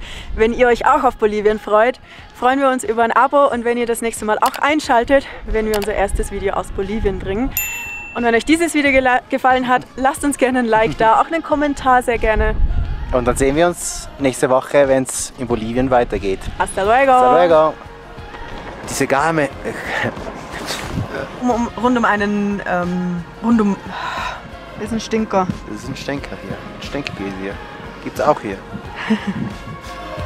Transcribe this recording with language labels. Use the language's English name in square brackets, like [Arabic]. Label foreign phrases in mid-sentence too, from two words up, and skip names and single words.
[German] Wenn ihr euch auch auf Bolivien freut, freuen wir uns über ein Abo und wenn ihr das nächste Mal auch einschaltet, wenn wir unser erstes Video aus Bolivien bringen. Und wenn euch dieses Video gefallen hat, lasst uns gerne ein Like da, auch einen Kommentar sehr gerne. Und dann sehen wir uns nächste Woche, wenn es in Bolivien weitergeht. [Spanish] Hasta luego! Hasta luego! [German] Diese Garme. Rund um einen, das ist ein Stinker. Das ist ein Stinker hier. Ein Stinkerkäse hier. Gibt's auch hier.